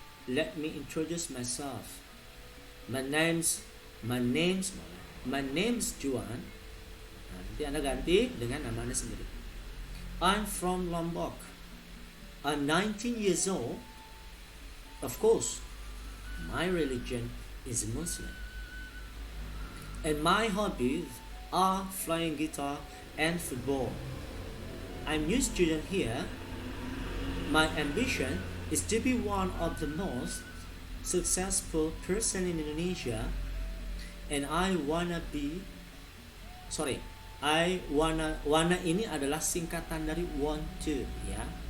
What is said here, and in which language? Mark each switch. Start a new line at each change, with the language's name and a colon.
English: Let me introduce myself. My name's Juan.
Indonesian: Nah, nanti Anda ganti dengan nama Anda sendiri.
English: I'm from Lombok. I'm 19 years old. Of course, my religion is Muslim. And my hobbies are playing guitar and football. I'm new student here. My ambition is to be one of the most successful person in Indonesia. And I wanna
Indonesian: ini adalah singkatan dari want to ya.